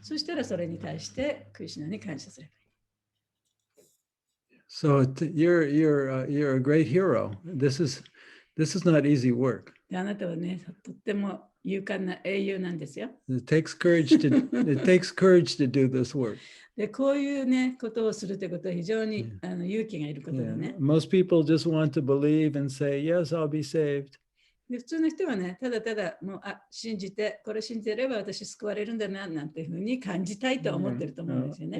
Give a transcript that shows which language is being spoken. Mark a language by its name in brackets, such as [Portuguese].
[Japanese] そしたらそれに対してクリシュナに感謝すればいい。 [English] So you're a great hero. This is not easy work. [Japanese] であなたはね、とっても勇敢な英雄なんですよ。 [English] It takes courage to do this work. [Japanese] で、こういうね、ことをするということは非常に勇気がいることだ [English] Yeah. [Japanese] ね。 [English] Most people just want to believe and say, yes, I'll be saved. [Japanese] で普通の人はね、ただただもう信じて、これ信じてれば私救われるんだな、なんていうふうに感じたいと思ってると思うんですよね。